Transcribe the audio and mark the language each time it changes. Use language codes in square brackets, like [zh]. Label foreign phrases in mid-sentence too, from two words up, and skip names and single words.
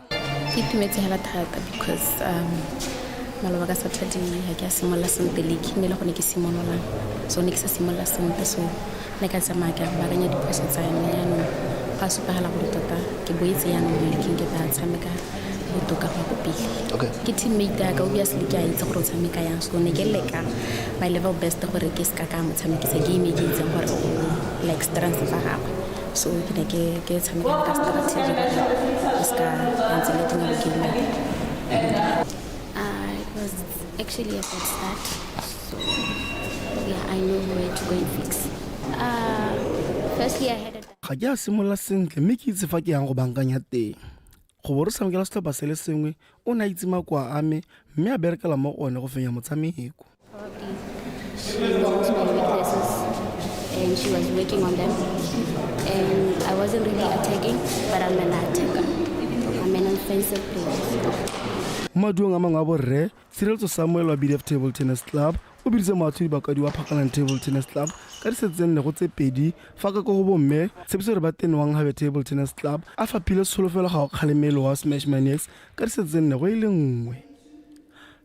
[tn] Ke itumetse hela thata because maloba ka Saturday ha ke a simolla sentle league ne le gone ke simolola so ne ke sa simolla sentle so ne ka tsamaya ka baakanya diphoso tsa me yanong ga supagala gore tota ke boetse yanong mo league ke ba tshameka botoka go pele. Okay. Ke teammate ya ka obviously ke a itse gore o tshameka yang so ne ke leka [en] my level best [tn] gore ke ska ka motshamekisa game e ke itse gore [en] like strength [tn] fa gago so ke tshameka ka strategy ke ska ntse le tena ke le [en] it was actually a good start so yeah I know where to go and fix firstly I had [tn] ga ke a simolla sentle mme ke itse fa ke yang go bankanya teng go bo re samekela setlhopha se le sengwe o na itse makwa a me mme a berekela mo one go fenya motshameko. [en] She knows my weaknesses and she was working on them and I wasn't really attacking but I'm an attacker. I'm an offensive player. [tn] Maduong a mangwe a borre Tshireletso Samuel wa BDF Table Tennis Club o biditse moatlhodi bakadi wa Phakaland Table Tennis Club ka disete tse nne go tse pedi fa ka go bomme tshepiso re ba tenwang Habe Table Tennis Club a faphile tsholofelo ga o kgalemelo wa Smash Maniacs ka disete tse nne go ile nngwe.